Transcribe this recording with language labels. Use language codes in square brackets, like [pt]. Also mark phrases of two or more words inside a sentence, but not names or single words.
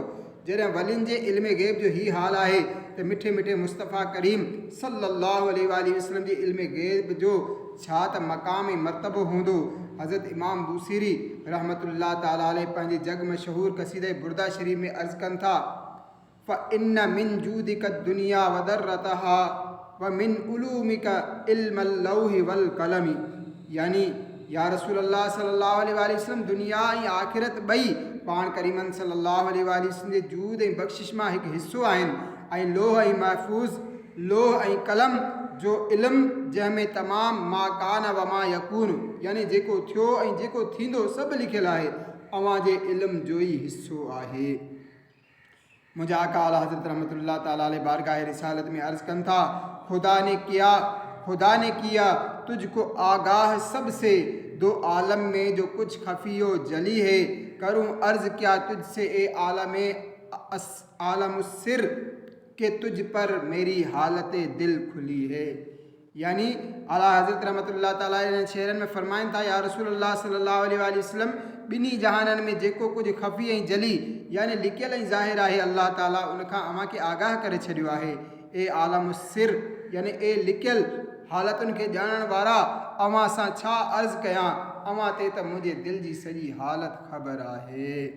[sd] जॾहिं वलियुनि जे इल्म ग़ैब जो ही हाल आहे त मिठे मिठे मुस्तफ़ा करीम [ar] صلى الله عليه وسلم [sd] जे इल्म ग़ैब जो छा त मक़ाम ऐं मर्तबो हूंदो। हज़रत इमाम बूसीरी [ar] رحمة الله تعالى عليه [sd] पंहिंजे जग मशहूर क़सीदे बुरदा शरीफ़ में अर्ज़ कनि था, [ar] فإن من جودك الدنيا وضرتها ومن علومك علم اللوح والقلم, [sd] यानी [ar] يا رسول الله صلى الله عليه وسلم [sd] दुनिया ऐं आख़िरत ॿई पाण करीमन [ar] صلى الله عليه وسلم [sd] जे जूद ऐं बख़्शिश मां हिकु हिसो आहिनि ऐं लोह ऐं महफूज़ लोह ऐं कलम जो इल्मु जंहिंमें तमामु [ar] ما كان وما يكون [sd] यानी जेको थियो ऐं जेको थींदो सभु लिखियलु आहे, अव्हां जे इल्म जो ई हिसो आहे। मुंहिंजा आका आला हज़रत [ar] رحمة الله تعالى عليه [sd] बारगाह रिसालत में अर्ज़ कनि था, [ur] خدا نے کیا تجھ کو آگاہ سب سے، دو عالم میں جو کچھ خفی و جلی ہے، کروں عرض کیا تجھ سے اے عالم السر کہ تجھ پر مری حالت دل کھلی ہے. [sd] यानी आला हज़रत [ar] رحمة الله تعالى عليه [sd] शेरनि में फरमाइनि था, [ar] يا رسول الله صلى الله عليه وسلم [sd] ॿिन्ही जहाननि में जेको कुझु खफ़ी ऐं जली यानी लिकियल ऐं ज़ाहिर आहे, अल्लाह ताला उनखां अव्हां खे आगाह करे छॾियो आहे। ए आलमुस्सिर यानी ए लिकियल हालतुनि खे ॼाणण वारा, अव्हां सां छा अर्ज़ु कयां, अव्हां ते त मुंहिंजे दिलि जी सॼी हालत ख़बर आहे।